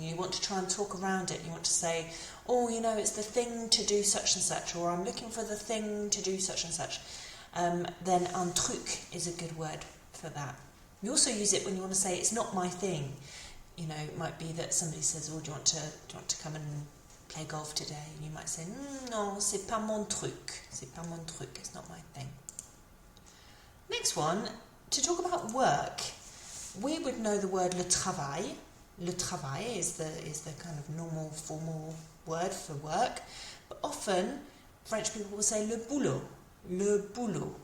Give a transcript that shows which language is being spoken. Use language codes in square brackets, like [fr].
[en] You want to try and talk around it. You want to say, oh, you know, it's the thing to do such and such, or I'm looking for the thing to do such and such. Then un truc is a good word for that. You also use it when you want to say it's not my thing. You know, it might be that somebody says, "Oh, do you want to come and play golf today?" And you might say, [fr] "Non, c'est pas mon truc. C'est pas mon truc. [en] It's not my thing." Next one, to talk about work, we would know the word le travail. Le travail is the kind of normal formal word for work, but often French people will say le boulot. Le boulot.